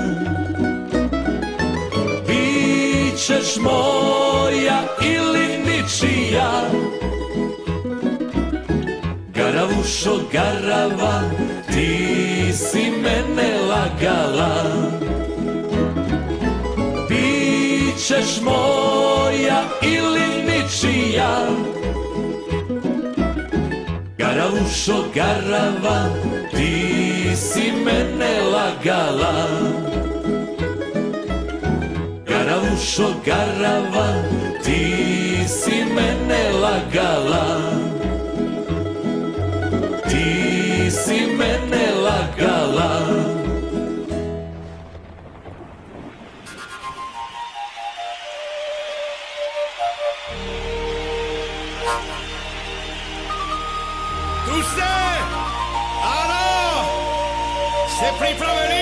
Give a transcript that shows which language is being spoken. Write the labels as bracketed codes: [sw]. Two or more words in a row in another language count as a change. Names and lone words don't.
[sr] Bićeš moja ili ničija. Garavušo, garava, ti si mene lagala. Bićeš moja ili ničija. Garavušo, garava, ti si mene lagala. Garavušo, garava, ti si mene lagala. Ti si mene lagala. Tu ste? [sk] Áno! Ste pripravení?